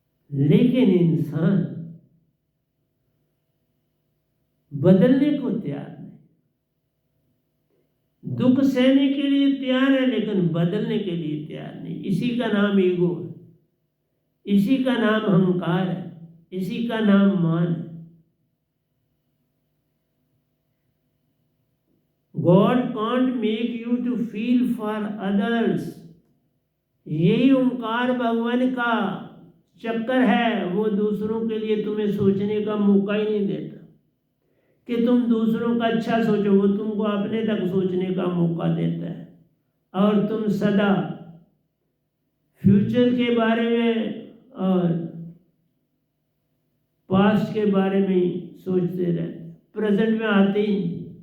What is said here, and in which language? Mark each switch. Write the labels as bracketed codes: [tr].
[hi] लेकिन इंसान बदलने को तैयार नहीं, दुख सहने के लिए तैयार है लेकिन बदलने के लिए तैयार नहीं। इसी का नाम ईगो है, इसी का नाम अहंकार है, इसी का नाम मान है। [en] God can't make you to feel for others। [hi] यही ओंकार भगवान का चक्कर है, वो दूसरों के लिए तुम्हें सोचने का मौका ही नहीं देता कि तुम दूसरों का अच्छा सोचो। वो तुमको अपने तक सोचने का मौका देता है, और तुम सदा फ्यूचर के बारे में और पास्ट के बारे में ही सोचते रहते, प्रेजेंट में आते ही नहीं।